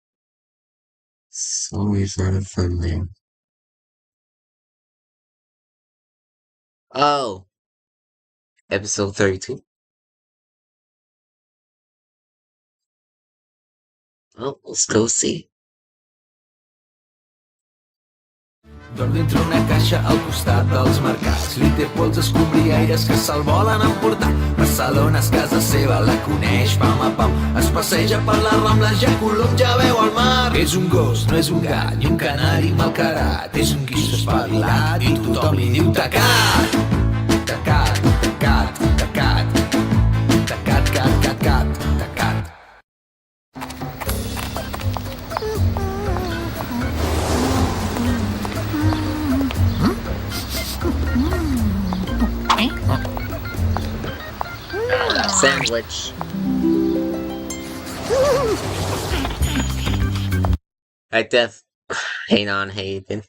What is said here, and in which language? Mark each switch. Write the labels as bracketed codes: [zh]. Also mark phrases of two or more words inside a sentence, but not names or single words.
[en] Sorry for the thumbnail. Oh! Episode 32. Well, let's go see. [ca] Dorm dintre una caixa al costat dels mercats. Li té por als escombriaires que se'l volen emportar. Barcelona és casa seva, la coneix pam a pam. Es passeja per les Rambles, ja Colom ja veu el mar. És un gos, no és un gat, ni un canari malcarat. És un guix espavilat i tothom li diu tacat. Tacat, tacat, tacat. Tacat, cat, cat, cat, tacat. [en] Sandwich. Hang on, Hayden.